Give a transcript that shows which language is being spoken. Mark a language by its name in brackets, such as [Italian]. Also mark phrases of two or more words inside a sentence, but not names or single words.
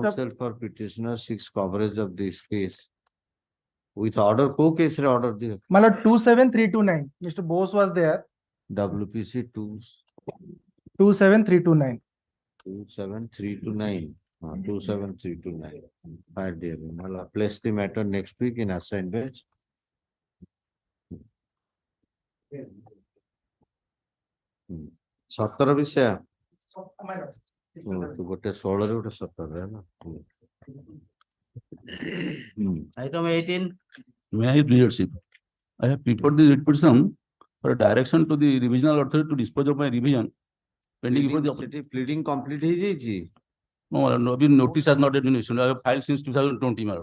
[English] Counsel for petitioner 6 coverage of this case. With order, co case order the My lord, 27329. Mr. Bose was there. WPC 27329. 27329. 27329. Fine, dear. Place the matter next week in assigned bench. [Odia] ସତର ବିଷୟ ଗୋଟେ 16 ଗୋଟେ 17 ହେଲା। [English] Item 18. May I, leadership? I have prepared the writ petition for direction to the revisional authority to dispose of my revision pending before the pleading complete ହେଇଯାଇଛି। No, notice has not yet been issued. I have filed since 2020, madam.